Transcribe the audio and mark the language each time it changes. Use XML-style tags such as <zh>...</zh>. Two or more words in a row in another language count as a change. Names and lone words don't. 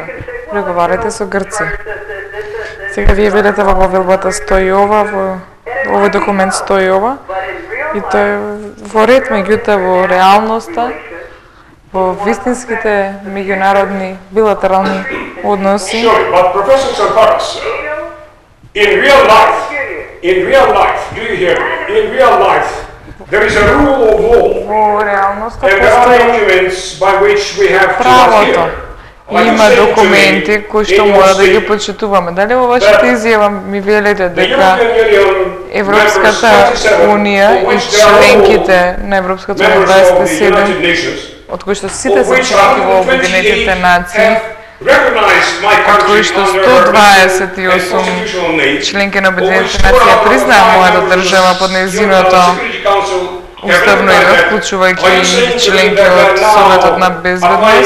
<mk>Преговарате со Грција. Сега вие видите во повелбата стои ова, во овој документ стои ова, и тој во ред, меѓутоа во реалноста, во вистинските меѓународни билатерални односи.</mk> <en>But Professor Samparas, in real life, do you hear me? In real life, there is a rule of law.</en> <mk>Во реалноста</mk> <en>And there are</en> <mk>постои</mk> <en>documents by which we have to</en> <mk>правото.</mk> <en>adhere.</en> <mk>Има документи кои што мора да ги почитуваме. Дали во вашата изјава ми велите дека Европската унија и членките на Европската унија 27, од кои што сите се членки во Обединетите нации, од кои што 128 членки на Обединетите нации ја признаа мојата држава под нејзиното уставно име, вклучувајќи членки од Советот на безбедност.</mk>